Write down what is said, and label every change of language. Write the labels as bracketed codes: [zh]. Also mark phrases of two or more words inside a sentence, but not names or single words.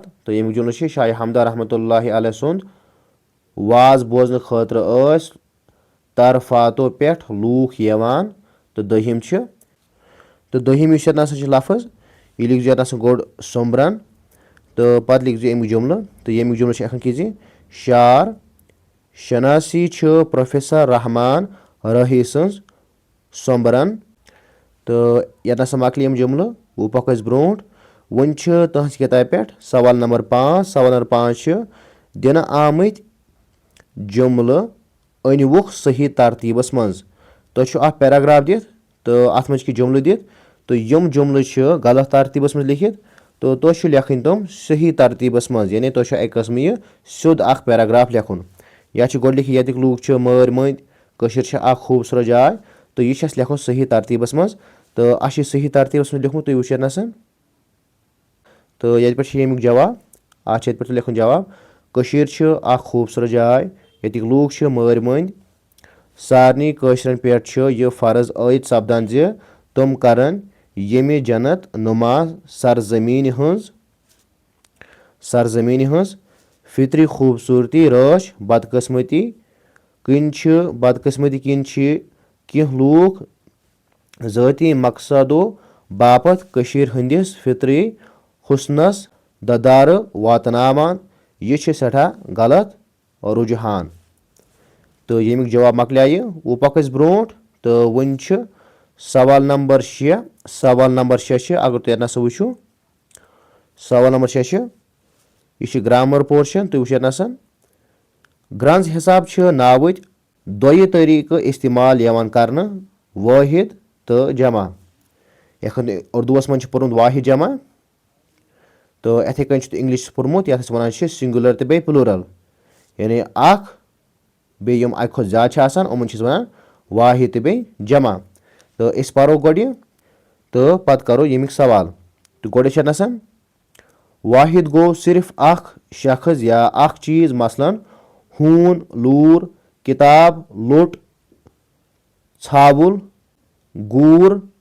[ks] तो यम जुमल शाह हमदा [ar] رحمة الله عليه [ks] सुंद वाज बोजन खतर तरफातो पे लूख यवान। तो दहिम तो दहिम लफज यह लिख यत गोड सोम्बरन। तो पत लिख अमि जुमल। तो यम जुमल अखन कि शार शनासी प्रोफेसर रहमान रही सज सोम्बरन। तो यतनस मकल यम जुमल वो पक ब्रोट। वन तहस किताब पे सवाल नंबर 5। सवाल नंबर 5 दिन आमत जुमल अनवुक सही तरतीबस मज। तो पैराग्राफ दित। तो अत मज जुमल दित। तो यम जुमल गलत तरतीबस मज लिखित। तो तुह लेखन तम सही तरतीबस मज। यानी तुह अक कस्म यह सिद्ध पैराग्राफ लेखुन। या गोड लिख ये लूक मर मंद खूबसूरत जाय। तो यह लेखुन सही तरतीबस मज। तो अस सही तरतीबस मज लिखुत। तुम वो तो ये पे यमुक जवाब अत पे लिखुन जवाब खूबसूरत जाय ये लूक मर मंद। सारनी कशरन पे यह फर्ज आयद सपदान तम करन यमि जन्नत नुमा सरजमीन हज फितरी खूबसूरती रश बदकिस्मती किन कह लूक ज़ाती मकसदों बापत हंदिस फितरी हुस्नस ददार वातनावान। यह सठा गलत रुझान। तो यमुक जवाब मकल वो पक ब्रोट। तो वन सवाल नंबर 6। सवाल नंबर 6 अगर तुम यतनस वो सवाल नंबर 6 यह [en] grammar portion. [ks] तुम वो ग्रंज हिसाब नावत दोय तरीक इस्तेमाल कर वाहिद तो जमा। यखन उर्दूस मज पोर्मुत वाहिद जमा। तो इथे कन इंग्लिश पोर्मुत ये वन सिंगुलर तो बे प्लूरल। यानी बेम अक खुद ज्यादा उमन वन वाहिद तो बे जमा। तो इस परो गोड तो पत करो यमिक सवाल। तो गोड यतनस वाहिद गो सिर्फ अख शख्स या अख चीज मसलन हून लूर किताब लुट छावुल गूर।